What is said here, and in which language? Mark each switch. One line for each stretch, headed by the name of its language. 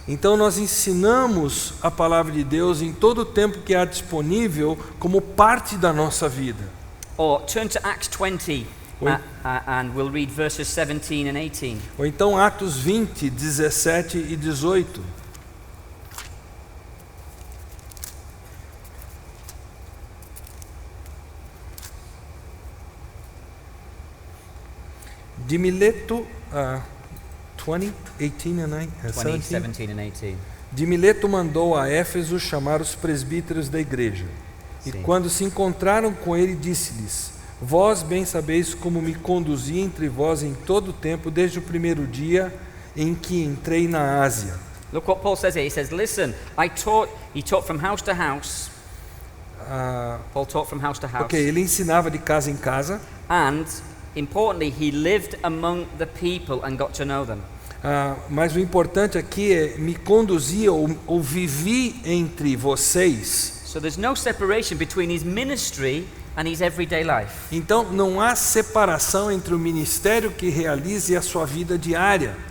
Portuguese: Então nós ensinamos a palavra de Deus em todo o tempo que há disponível como parte da nossa vida.
English: Or turn to Acts 20 and we'll read verses 17 and 18.
Portuguese: Ou então Atos 20, 17 e 18. De Mileto, 20, 18 and 20, 17.
English: 17 and 18.
Portuguese: De Mileto mandou a Éfeso chamar os presbíteros da igreja. E Sim. quando se encontraram com ele, disse-lhes: Vós bem sabeis como me conduzi entre vós em todo o tempo, desde o primeiro dia em que entrei na Ásia.
English: Look what Paul says here. He says, listen, he taught from house to house. Paul taught from house to house.
Portuguese: Ok, ele ensinava de casa em casa.
English: And, importantly, he lived among the people and got to know them.
Portuguese: Mas o importante aqui é me conduzir ou vivi entre vocês.
English: So there's no separation between his ministry and his everyday life.
Portuguese: Então não há separação entre o ministério que realiza e a sua vida diária.